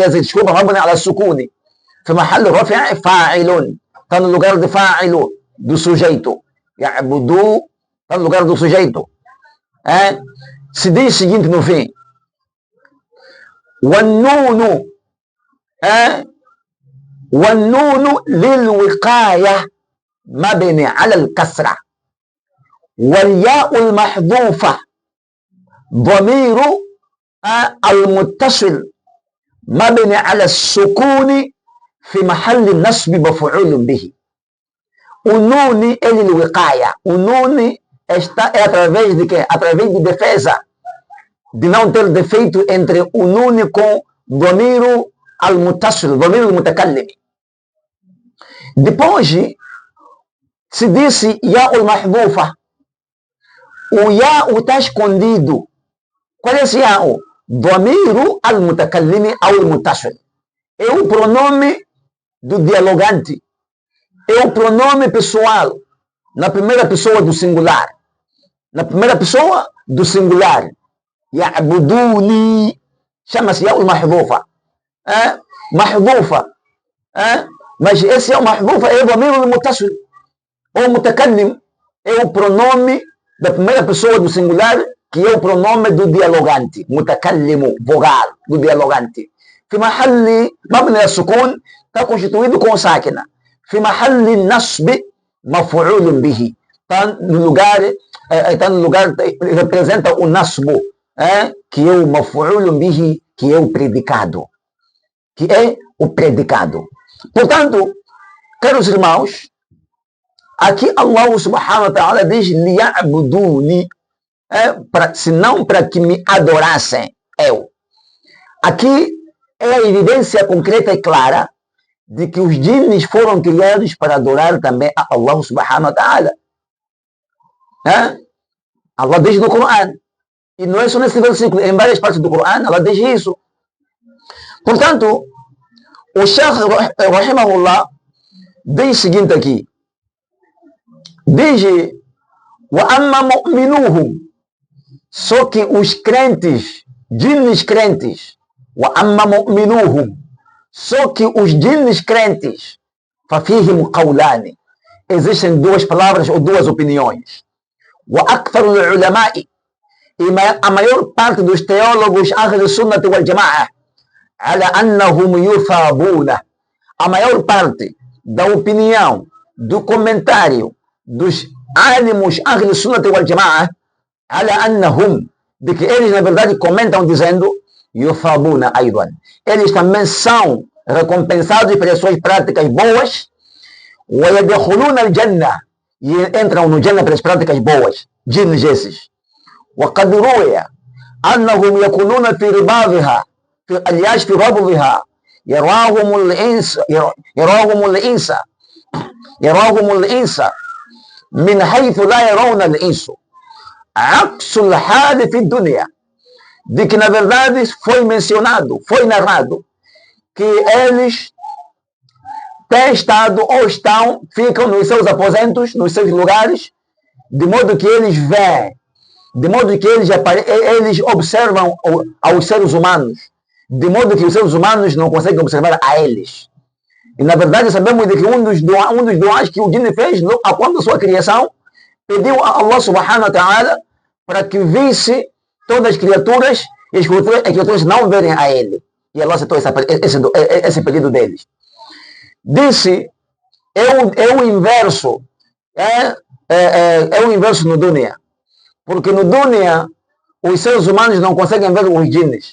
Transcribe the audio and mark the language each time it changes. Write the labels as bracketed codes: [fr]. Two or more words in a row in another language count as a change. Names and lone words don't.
[ar] desculpa, مبني على السكون. في محل رفع فاعل. [pt] Está no lugar de fa'ilo, do sujeito. يعبدو, está no lugar do sujeito. Se diz o seguinte no fim. [ar] والنون والنون للوقاية مبني على الكسرة. والياء المحذوفة ضمير المتصل مبني على السكون في محل النصب مفعول به. [pt] O nune é lilwiqaya. O nune é através de quê? Através de defesa, de não ter defeito entre o nune com [ar] ضمير المتصل, ضمير المتكلم. [pt] Depois se disse [ar] الياء المحذوفة. [pt] O ya'u está escondido. Qual é esse ya'u? [ar] ضمير المتكلم [pt] ou al-mutasil. É o pronome do dialogante. É o pronome pessoal na primeira pessoa do singular. Na primeira pessoa do singular. Ya'buduni. Chama-se [ar] الياء المحذوفة. [pt] Mahdufa. Mas esse [ar] الياء المحذوفة [pt] é o domínio do mutasil. O mutakallim é o pronome da primeira pessoa do singular, que é o pronome do dialogante. Mutakallimu, vogal, do dialogante. [ar] في محل مبني السكون, [pt] está constituído com sáquina. [ar] في محل النصب مفعول به. [pt] Está no lugar, representa o nasbo, que é o [ar] مفعول به, [pt] que é o predicado. Que é o predicado. Portanto, caros irmãos, aqui [ar] الله سبحانه وتعالى [pt] diz liya'buduni, senão para que me adorassem eu. Aqui é a evidência concreta e clara de que os jinns foram criados para adorar também a [ar] الله سبحانه وتعالى. [pt] Allah diz no Coran, e não é só nesse versículo, em várias partes do Coran Allah diz isso. Portanto, o Shaykh rahimahullah diz o seguinte aqui, diz [ar] وَأَمَّا مُؤْمِنُوهُمْ, [pt] só que os crentes, jinns crentes, [ar] وَأَمَّا مُؤْمِنُوهُمْ, [pt] só que os jinns crentes, [ar] فَفِيهِمْ قَوْلَانِ, [pt] existem duas palavras ou duas opiniões. [ar] وَأَكْثَرُ الْعُلَمَاءِ, [pt] e a maior parte dos teólogos [ar] أهل السنة والجماعة, على أنهم يثابون, [pt] a maior parte da opinião, do comentário dos ânimos [ar] أهل السنة والجماعة, على أنهم, [pt] de que eles na verdade comentam dizendo [ar] يثابون أيضا, [pt] eles também são recompensados pelas suas práticas boas, [ar] ويدخلون الجنة, [pt] e entram no Jannah pelas práticas boas, jinns esses. [ar] وقد روي أنهم يكونون في رباضها, aliás في ربضها, يراهم الإنس من حيث لا يرون الإنس عكس الحال في الدنيا. [pt] De que, na verdade, foi mencionado, foi narrado, que eles têm estado ou estão, ficam nos seus aposentos, nos seus lugares, de modo que eles veem, de modo que eles observam aos seres humanos, de modo que os seres humanos não conseguem observar a eles. E, na verdade, sabemos de que um dos duas que o Jinn fez, quando a sua criação, pediu a [ar] الله سبحانه وتعالى [pt] para que visse todas as criaturas e as criaturas não verem a ele. E Allah aceitou esse pedido deles. Disse, é o inverso, é o inverso no dunya. Porque no dunya, os seres humanos não conseguem ver os jinns.